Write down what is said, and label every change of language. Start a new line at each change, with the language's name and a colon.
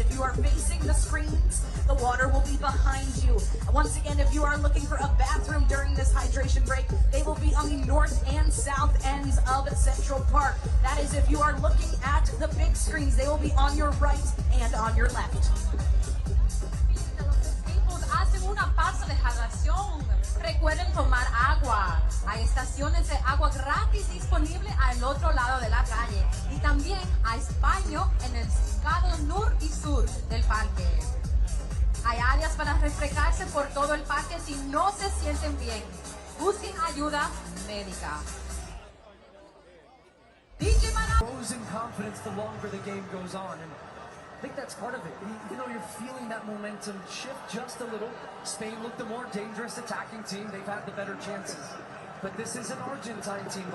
English: If you are facing the screens, the water will be behind you. Once again, if you are looking for a bathroom during this hydration break, they will be on the north and south ends of Central Park. That is if you are looking at the big screens, they will be on your right and on your left.
Spanish: Los equipos hacen una pausa de hidratación. Recuerden tomar agua. Hay estaciones de agua gratis disponibles al otro lado de la calle. Y también hay baño en el lado norte y sur del parque. Hay áreas para refrescarse por todo el parque si no se sienten bien. Busquen ayuda médica.
English: Grows in confidence the longer the game goes on, and I think that's part of it. Even though you're feeling that momentum shift just a little, Spain looked the more dangerous attacking team. They've had the better chances. But this is an Argentine team.